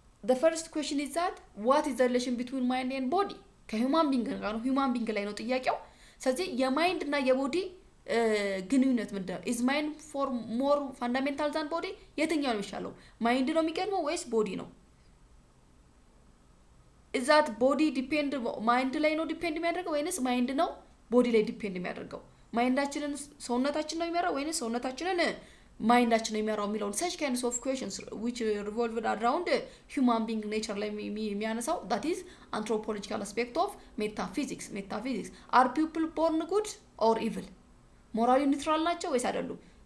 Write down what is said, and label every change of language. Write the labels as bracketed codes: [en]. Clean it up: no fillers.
[en] The first question is that what is the relation between mind and body? [am] ከሂውማን ቢንግ ጋር ነው ሂውማን ቢንግ ላይ ነው ጥያቄው። ስለዚህ የማይንድ እና የቦዲ ግንኙነት ምንድነው? [en] is mind for more fundamental than body? [am] የትኛው ነው የሚሻለው? ማይንድ ነው የሚቀድመው ወይስ ቦዲ ነው? [en] is that body depend mind [am] ላይ ነው ዲፔንድ የሚያደርገው ወይንስ ማይንድ ነው ቦዲ ላይ ዲፔንድ የሚያደርገው? ማይንዳችንን ሰውነታችን ነው የሚያራው ወይንስ ሰውነታችንን ማይንዳችን ነው የሚያራው የሚለው [en] such kinds of questions which revolve around human being nature [am] ላይ የሚያነሳው [en] that is anthropological aspect of metaphysics. Are people born good or evil? [am] ሞራሊ ኒውትራል ናቸው ወይስ አይደሉም?